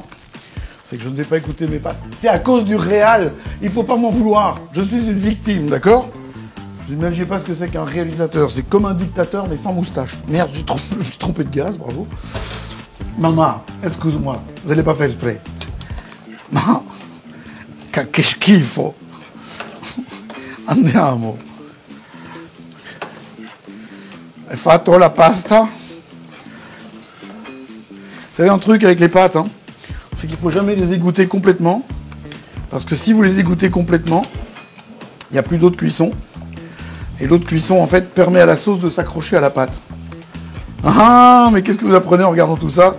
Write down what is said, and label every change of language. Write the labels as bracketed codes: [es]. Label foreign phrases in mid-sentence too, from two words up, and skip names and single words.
[fr] C'est que je ne vais pas écouter mes pâtes. C'est à cause du réal. Il ne faut pas m'en vouloir. Je suis une victime, d'accord? Je n'imaginez pas ce que c'est qu'un réalisateur. C'est comme un dictateur, mais sans moustache. Merde, j'ai trompé de gaz, bravo. Maman, excuse-moi, je l'ai pas fait exprès. [it] Ma, che schifo. Andiamo. Hai fatto la pasta? [fr] Vous savez un truc avec les pâtes, hein, c'est qu'il ne faut jamais les égoutter complètement. Parce que si vous les égouttez complètement, il n'y a plus d'eau de cuisson. Et l'eau de cuisson, en fait, permet à la sauce de s'accrocher à la pâte. Ah, mais qu'est-ce que vous apprenez en regardant tout ça?